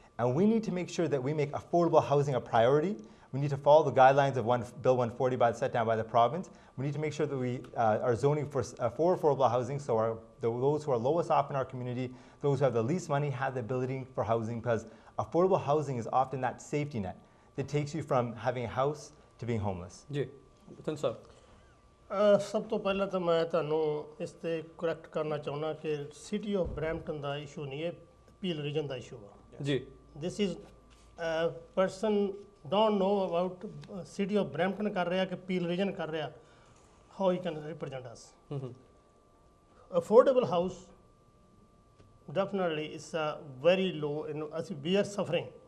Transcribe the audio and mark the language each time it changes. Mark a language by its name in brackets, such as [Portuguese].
[English] And we need to make sure that we make affordable housing a priority. We need to follow the guidelines of Bill 140 set down by the province. We need to make sure that we are zoning for affordable housing, so those who are lowest off in our community, those who have the least money, have the ability for housing, because affordable housing is often that safety net that takes you from having a house to being homeless. [Punjabi] ਜੀ ਰਤਨ ਸਾਹਿਬ। ਸਭ ਤੋਂ ਪਹਿਲਾਂ ਤਾਂ ਮੈਂ ਤੁਹਾਨੂੰ ਇਸ ਤੇ correct ਕਰਨਾ ਚਾਹੁੰਦਾ ਕਿ city of Brampton ਦਾ issue ਨਹੀਂ ਹੈ, ਪੀਲ ਰੀਜਨ ਦਾ ਇਸ਼ੂ ਆ। ਜੀ [English] this is person don't know about city of Brampton [Punjabi] ਕਰ ਰਿਹਾ ਕਿ ਪੀਲ ਰੀਜਨ ਕਰ ਰਿਹਾ, [English] How he can represent us. Affordable house definitely it's very low in we are suffering.